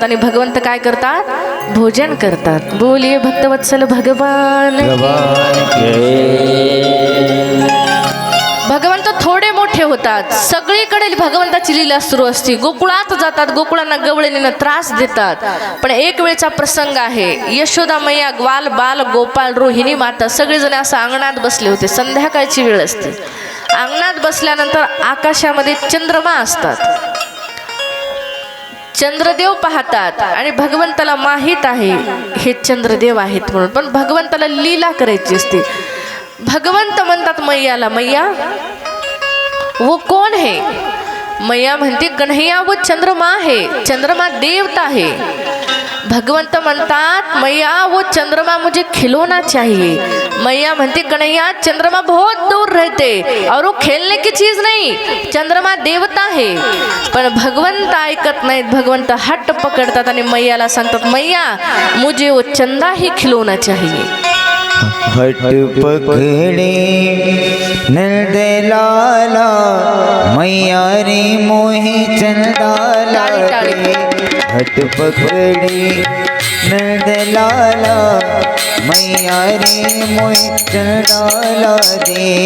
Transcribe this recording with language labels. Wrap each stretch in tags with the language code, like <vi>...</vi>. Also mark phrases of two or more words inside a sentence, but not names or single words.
<mr>आणि भगवंत काय करतात? भोजन करतात.</mr> <hi>बोलिये भक्तवत्सल भगवान.</hi> <mr>भगवंत थोडे मोठे होतात. सगळीकडे भगवंताची लीला सुरू असते. गोकुळात जातात, गोकुळांना गवळणीनं त्रास देतात. पण एक वेळचा प्रसंग आहे. यशोदा मैया, ग्वाल बाल गोपाल रोहिणी माता सगळेजण असं अंगणात बसले होते. संध्याकाळची वेळ असते. अंगणात बसल्यानंतर आकाशामध्ये चंद्रमा असतात. चंद्रदेव पाहतात आणि भगवंताला माहित आहे हे चंद्रदेव आहेत म्हणून. पण भगवंताला लीला करायची असते. भगवंत म्हणतात मैयाला,</mr> <hi>मैया वो कौन है?</hi> <mr>मैया म्हणते,</mr> <hi>कन्हैया वो चंद्रमा है. चंद्रमा देवता है.</hi> <mr>भगवंत म्हणतात</mr> <hi>मैया वो चंद्रमा मुझे खिलौना चाहिए।</hi> <mr>मैया म्हणते</mr> <hi>कन्हैया चंद्रमा बहुत दूर रहते और वो खेलने की चीज नहीं, चंद्रमा देवता है।</hi> <mr>पण भगवंत ऐकत नाहीत, भगवंत हट्ट पकडतात आणि मैयाला सांगतात</mr> <hi>मैया मुझे वो चंदा ही खिलौना चाहिए। हट पकड़े नंद लाला मैया रे मोहे चंदा लागे। हट पकड़े नंद लाला मैया रे मोहे चंदा लागे।</hi>